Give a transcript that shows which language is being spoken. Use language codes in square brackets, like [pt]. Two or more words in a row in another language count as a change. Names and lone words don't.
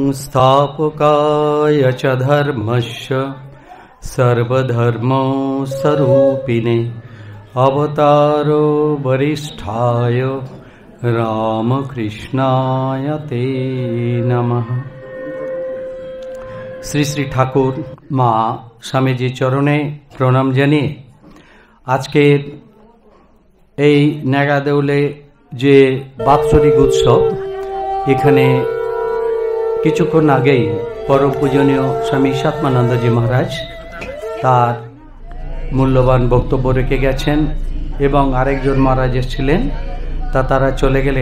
[sa] संस्थापकाय च धर्मस्य सर्वधर्मस्वरूपिणे अवतारो वरिष्ठाय रामकृष्णाय ते नमः। [bn] শ্রী শ্রী ঠাকুর মা স্বামীজি চরণে প্রণাম জানিয়ে আজকের এই নাগাদেউলে যে বাৎসরিক উৎসব, এখানে কিছুক্ষণ আগেই পরম পূজনীয় স্বামী ঈশাত্মানন্দজি মহারাজ তার মূল্যবান বক্তব্য রেখে গেছেন এবং আরেকজন মহারাজ এসেছিলেন, তারা চলে গেলেন।